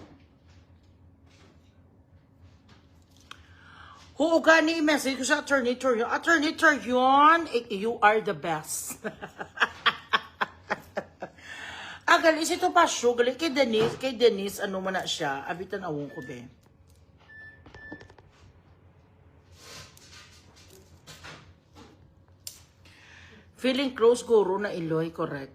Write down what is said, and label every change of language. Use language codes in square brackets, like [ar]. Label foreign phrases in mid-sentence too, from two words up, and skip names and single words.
[hil] Oo, gani i-message ko sa Attorney Torion. Attorney Torion, [en] you are the best. [hil] Galis ito pa siya. Galis kay Denise, ano man na siya. Abitan awong ko, be. [en] Feeling close, [hil] guro na iloy, correct.